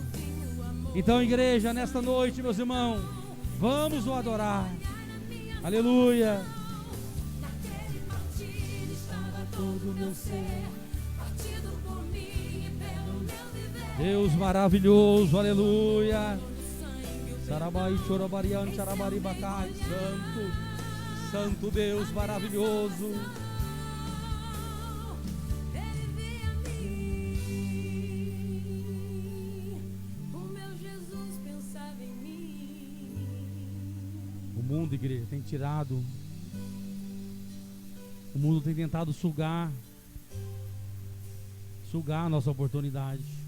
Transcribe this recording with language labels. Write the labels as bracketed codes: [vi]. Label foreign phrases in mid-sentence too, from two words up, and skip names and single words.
[pt] Então, igreja, nesta noite, meus irmãos, vamos o adorar. Aleluia. Naquele partir estava todo o meu ser, partido por mim e pelo meu viver. Deus maravilhoso, aleluia. Sangue, o Sarabai, chorobarian, charabari, bacai, santo, santo Deus maravilhoso. Ele via mim. O meu Jesus pensava em mim. O mundo, igreja, tem tirado. O mundo tem tentado sugar a nossa oportunidade.